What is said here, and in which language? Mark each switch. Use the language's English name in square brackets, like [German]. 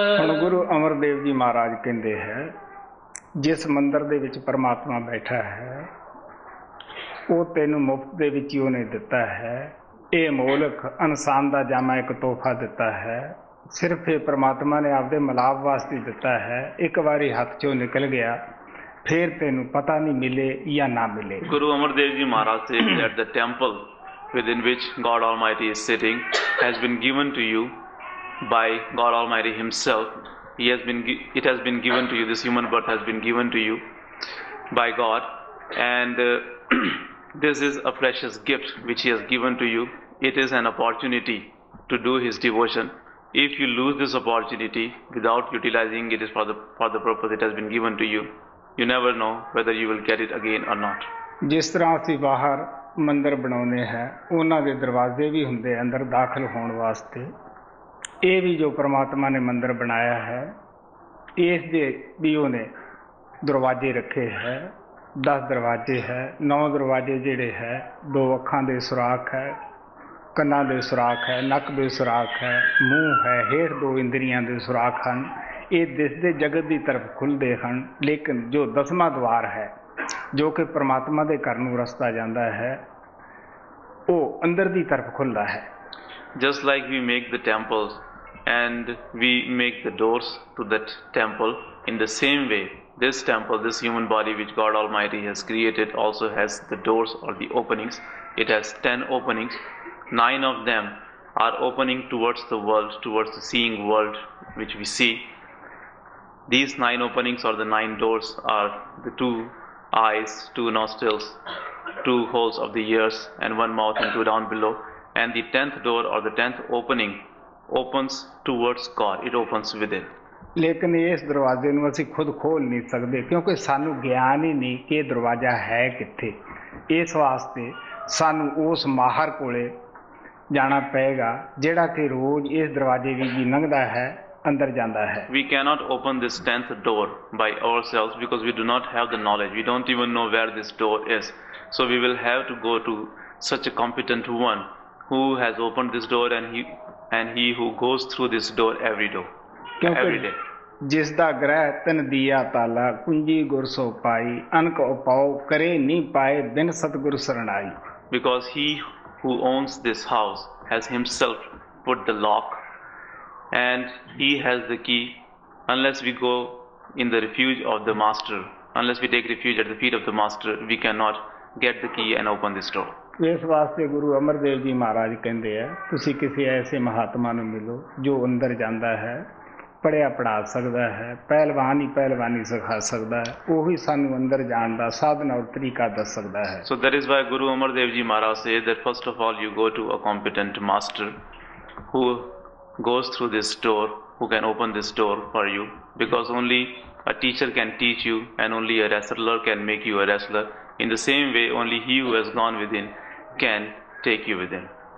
[Punjabi] ਹੁਣ ਗੁਰੂ ਅਮਰਦੇਵ ਜੀ ਮਹਾਰਾਜ ਕਹਿੰਦੇ ਹੈ, ਜਿਸ ਮੰਦਰ ਦੇ ਵਿੱਚ ਪਰਮਾਤਮਾ ਬੈਠਾ ਹੈ ਉਹ ਤੈਨੂੰ ਮੁਫਤ ਦੇ ਵਿੱਚ ਹੀ ਉਹਨੇ ਦਿੱਤਾ ਹੈ। ਇਹ ਮੋਲਕ ਇਨਸਾਨ ਦਾ ਜਾਮਾ ਇੱਕ ਤੋਹਫਾ ਦਿੱਤਾ ਹੈ। ਸਿਰਫ ਇਹ ਪਰਮਾਤਮਾ ਨੇ ਆਪਦੇ ਮਿਲਾਪ ਵਾਸਤੇ ਦਿੱਤਾ ਹੈ। ਇੱਕ ਵਾਰੀ ਹੱਥ ਚੋਂ ਨਿਕਲ ਗਿਆ ਫਿਰ ਤੈਨੂੰ ਪਤਾ ਨਹੀਂ ਮਿਲੇ ਜਾਂ ਨਾ ਮਿਲੇ। [English] Guru Amardev Ji Maharaj says that the temple within which God Almighty is sitting has been given to you by God Almighty Himself. It has been given to you. This human birth has been given to you by God, and this is a precious gift which He has given to you. It is an opportunity to do His devotion. If you lose this opportunity without utilizing it for the purpose it has been given to you, you never know whether you will get it again or not. [Punjabi] ਜਿਸ ਤਰ੍ਹਾਂ ਅਸੀਂ ਬਾਹਰ ਮੰਦਰ ਬਣਾਉਂਦੇ ਹੈ, ਉਹਨਾਂ ਦੇ ਦਰਵਾਜ਼ੇ ਵੀ ਹੁੰਦੇ ਅੰਦਰ ਦਾਖਲ ਹੋਣ ਵਾਸਤੇ। ਇਹ ਵੀ ਜੋ ਪਰਮਾਤਮਾ ਨੇ ਮੰਦਰ ਬਣਾਇਆ ਹੈ, ਇਸ ਦੇ ਵੀ ਉਹਨੇ ਦਰਵਾਜ਼ੇ ਰੱਖੇ ਹੈ। 10 ਦਰਵਾਜ਼ੇ ਹੈ। 9 ਦਰਵਾਜ਼ੇ ਜਿਹੜੇ ਹੈ, 2 ਅੱਖਾਂ ਦੇ ਸੁਰਾਖ ਹੈ, ਕੰਨਾਂ ਦੇ ਸੁਰਾਖ ਹੈ, ਨੱਕ ਦੇ ਸੁਰਾਖ ਹੈ, ਮੂੰਹ ਹੈ, ਹੇਠ 2 ਇੰਦਰੀਆਂ ਦੇ ਸੁਰਾਖ ਹਨ। ਇਹ ਦਿਸਦੇ ਜਗਤ ਦੀ ਤਰਫ ਖੁੱਲ੍ਹਦੇ ਹਨ, ਲੇਕਿਨ ਜੋ 10ਵਾਂ ਦੁਆਰ ਹੈ ਜੋ ਕਿ ਪਰਮਾਤਮਾ ਦੇ ਘਰ ਨੂੰ ਰਸਤਾ ਜਾਂਦਾ ਹੈ, ਉਹ ਅੰਦਰ ਦੀ ਤਰਫ ਖੁੱਲ੍ਹਦਾ ਹੈ। [English] Just like we make the temples and we make the doors to that temple, in the same way this temple, this human body which God Almighty has created, also has the doors or the openings. It has 10 openings. 9 of them are opening towards the world, towards the seeing world which we see. These 9 openings or the 9 doors are the 2 eyes, 2 nostrils, 2 holes of the ears, and 1 mouth and 2 down below. And the 10th door or the 10th opening opens towards God. It opens within. [Punjabi] ਲੇਕਿਨ ਇਸ ਦਰਵਾਜ਼ੇ ਨੂੰ ਅਸੀਂ ਖੁਦ ਖੋਲ੍ਹ ਨਹੀਂ ਸਕਦੇ, ਕਿਉਂਕਿ ਸਾਨੂੰ ਗਿਆਨ ਹੀ ਨਹੀਂ ਕਿ ਇਹ ਦਰਵਾਜ਼ਾ ਹੈ ਕਿੱਥੇ। ਇਸ ਵਾਸਤੇ ਸਾਨੂੰ ਉਸ ਮਾਹਰ ਕੋਲੇ ਜਾਣਾ ਪਏਗਾ ਜਿਹੜਾ ਕਿ ਰੋਜ਼ ਇਸ ਦਰਵਾਜ਼ੇ ਵਿੱਚ ਵੀ ਲੰਘਦਾ ਹੈ, ਅੰਦਰ ਜਾਂਦਾ ਹੈ। [English] We cannot open this 10th door by ourselves because we do not have the knowledge. We don't even know where this door is. So we will have to go to such a competent one who has opened this door, and he who goes through this door every day. [Punjabi] ਜਿਸ ਦਾ ਗ੍ਰਹਿ ਤਨ ਦੀਆ ਤਾਲਾ ਕੁੰਜੀ ਗੁਰ ਸੋ ਪਾਈ ਅਨਕ ਉਪਾਉ ਕਰੇ ਨਹੀਂ ਪਾਏ ਬਿਨ ਸਤਿਗੁਰ ਸਰਣਾਈ। [English] Because he who owns this house has himself put the lock, and he has the key. Unless we go in the refuge of the master, unless we take refuge at the feet of the master, we cannot get the key and open this door. [Punjabi] ਇਸ ਵਾਸਤੇ ਗੁਰੂ ਅਮਰਦੇਵ ਜੀ ਮਹਾਰਾਜ ਕਹਿੰਦੇ ਆ, ਤੁਸੀਂ ਕਿਸੇ ਐਸੇ ਮਹਾਤਮਾ ਨੂੰ ਮਿਲੋ ਜੋ ਅੰਦਰ ਜਾਂਦਾ ਹੈ, ਪੜ੍ਹਿਆ ਪੜ੍ਹਾ ਸਕਦਾ ਹੈ, ਪਹਿਲਵਾਨ ਹੀ ਪਹਿਲਵਾਨੀ ਸਿਖਾ ਸਕਦਾ ਹੈ, ਉਹੀ ਸਾਨੂੰ ਅੰਦਰ ਜਾਣ ਦਾ ਸਾਧਨ ਔਰ ਤਰੀਕਾ ਦੱਸ ਸਕਦਾ ਹੈ। [English] So that is why Guru Amardev Ji Maharaj says that first of all you go to a competent master who goes through this door, who can open this door for you, because only a teacher can teach you and only a wrestler can make you a wrestler. In the same way, only he who has gone within can take you within.